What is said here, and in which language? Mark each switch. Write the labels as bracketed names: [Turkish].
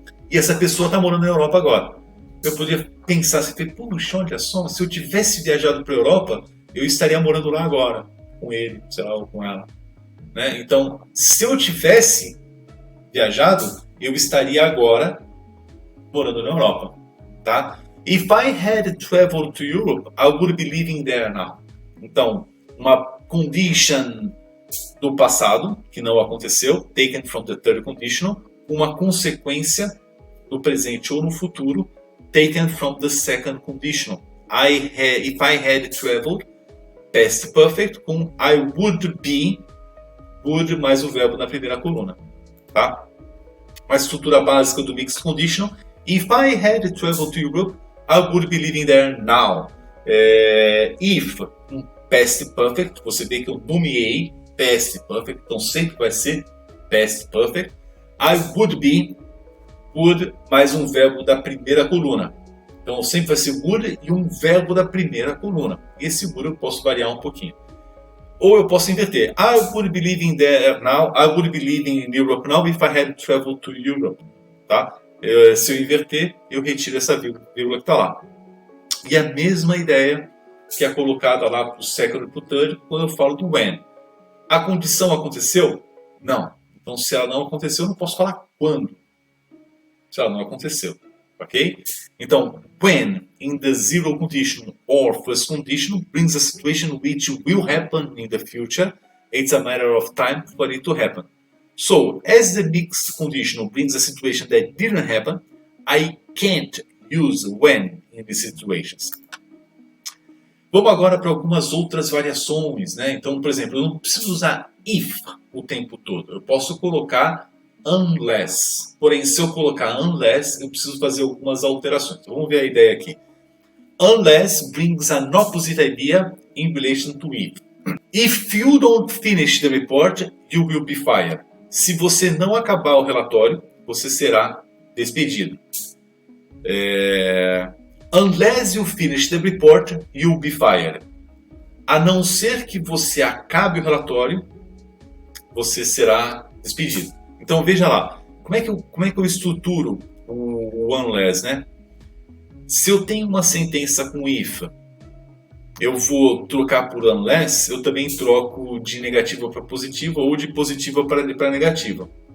[Portuguese] E essa pessoa está morando na Europa agora. Eu poderia pensar assim, puxa, olha só, se eu tivesse viajado para a Europa, eu estaria morando lá agora, com ele, sei lá, ou com ela. Né? Então, se eu tivesse viajado, eu estaria agora morando na Europa. Tá? [English] If I had traveled to Europe, I would be living there now. [Portuguese] Então, uma condition do passado, que não aconteceu, [English] taken from the third conditional, [Portuguese] uma consequência no presente ou no futuro, [English] taken from the second conditional. If I had traveled, past perfect, com I would be, would [Portuguese] mais o verbo na primeira coluna. Tá? A estrutura básica do [English] mixed conditional. If I had traveled to Europe, I would be living there now. [Portuguese] If, um past perfect, você vê que eu nomeei past perfect, então sempre vai ser past perfect. [English] I would be, [Portuguese] would mais um verbo da primeira coluna. Então sempre vai ser would e um verbo da primeira coluna. Esse would eu posso variar um pouquinho. Ou eu posso inverter. [English] I would be living there now. I would be living in Europe now if I had traveled to Europe. [Portuguese] Tá? Se eu inverter, eu retiro essa vírgula que está lá. E a mesma ideia que é colocada lá para o second e para o third quando eu falo do when. A condição aconteceu? Não. Então, se ela não aconteceu, eu não posso falar quando. Se ela não aconteceu. Ok? [English] Então, when in the zero condition or first condition brings a situation which will happen in the future. It's a matter of time for it to happen. So, as the mixed conditional brings a situation that didn't happen, I can't use when in these situations. [Portuguese] Vamos agora para algumas outras variações, né? Então, por exemplo, eu não preciso usar if o tempo todo. Eu posso colocar unless. Porém, se eu colocar unless, eu preciso fazer algumas alterações. Então, vamos ver a ideia aqui. [English] Unless brings an opposite idea in relation to if. If you don't finish the report, you will be fired. [Portuguese] Se você não acabar o relatório, você será despedido. [English] Unless you finish the report, you'll be fired. [Portuguese] A não ser que você acabe o relatório, você será despedido. Então veja lá, como é que eu estruturo o unless, né? Se eu tenho uma sentença com if, eu vou trocar por unless, eu também troco de negativa para positiva ou de positiva para negativa.